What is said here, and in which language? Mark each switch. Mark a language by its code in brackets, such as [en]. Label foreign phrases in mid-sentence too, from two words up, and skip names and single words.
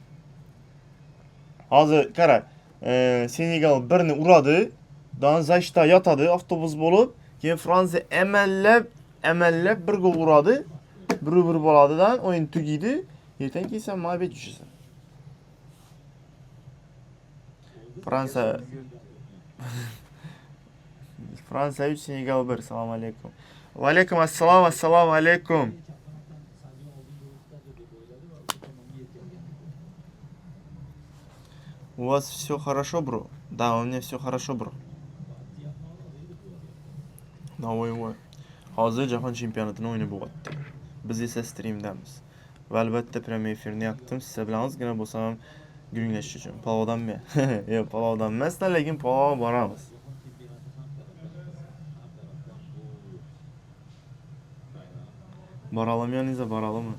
[uz] Hozir qara, Senegal 1ni uradi, dan zashta yotadi avtobus bo'lib, keyin Fransiya emellab 1 gol uradi, 1-1 bo'ladidan o'yin tugaydi, ertaga kelsa mag'lubiyat tushasan. Fransiya 3, Senegal 1. Assalomu alaykum. Va alaykum assalom, assalomu alaykum. [ru] У вас все хорошо, bro? Да, у меня все хорошо, [uz] bro. Navoiy. Hozir jahon chempionatini o'ynab bo'lyapti. Biz esa streamdamiz. Va albatta premyer efirni yoqdim. Siz bilan ozgina bo'lsam ham gurunglashish uchun. Palovdanmi? Yo'q, palovdan emas, lekin palov boramiz. Boralamayoningiz boralami?